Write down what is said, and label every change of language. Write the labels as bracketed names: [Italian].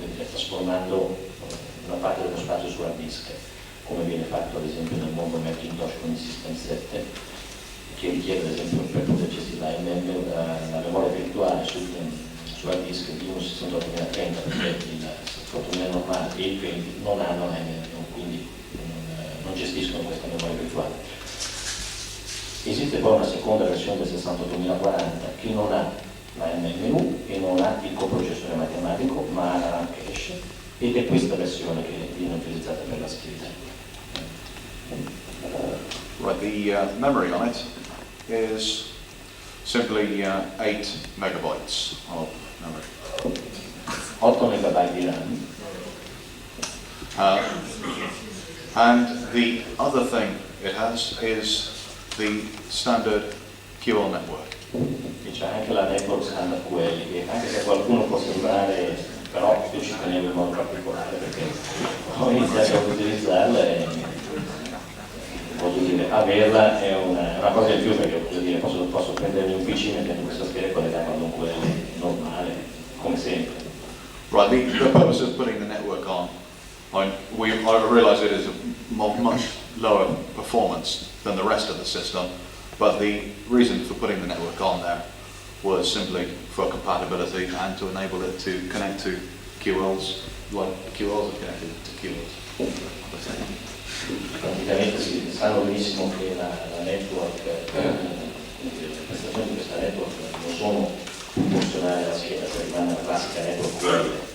[Italian] trasformando una parte dello spazio su hard disk, come viene fatto ad esempio nel mondo Macintosh con il System 7, che richiede ad esempio per poter gestire la memoria virtuale su hard disk di un 68030, perché il 68000 normale e il 20 non hanno MMU, quindi non gestiscono questa memoria virtuale. Esiste poi una seconda versione del 68040 che non ha la MMU e non ha il coprocessore matematico, ma ha la RAM cache, ed è questa versione che viene utilizzata per la scheda. [English] Right, the memory on it is simply 8 megabytes of memory. [Italian] 8 megabyte di RAM. [English] And the other thing it has is the standard QL network. [Italian] E c'è anche la network standard QL, che anche se qualcuno può sembrare, però io ci tenevo in modo particolare perché ho iniziato ad utilizzarla e voglio dire, averla è una cosa in più, perché voglio dire, posso prendermi un PC mettendo questa scheda collegata ad un QL normale, come sempre. [English] Right, the purpose of putting the network on, I realise it is a much lower performance than the rest of the system, but the reason for putting the network on there was simply for compatibility and to enable it to connect to QLs, like QLs are connected to QLs. [Italian] Praticamente si sanno benissimo che la network, le prestazioni di questa network non sono funzionali alla scheda, cioè rimane la classica network QL.